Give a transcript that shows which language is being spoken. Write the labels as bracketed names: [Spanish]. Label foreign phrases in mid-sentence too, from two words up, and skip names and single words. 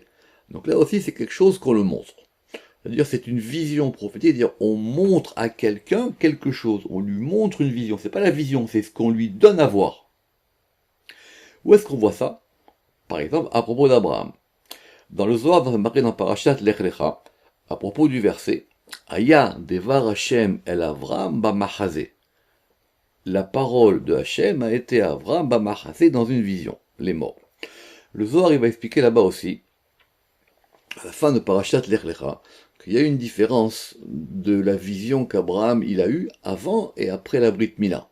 [French] Donc là aussi, c'est quelque chose qu'on le montre. C'est-à-dire, c'est une vision prophétique, c'est-à-dire, on montre à quelqu'un quelque chose, on lui montre une vision. C'est pas la vision, c'est ce qu'on lui donne à voir. Où est-ce qu'on voit ça? Par exemple, à propos d'Abraham. Dans le Zohar, marqué dans Parashat Lech Lecha, à propos du verset, [Hebrew] היה דבר השם אל אברם במחזה. [French] La parole de Hashem a été à Avram b'machazé dans une vision, les morts. Le Zohar, il va expliquer là-bas aussi, à la fin de Parashat Lech Lecha, qu'il y a une différence de la vision qu'Abraham il a eue avant et après la [Hebrew] ברית מילה.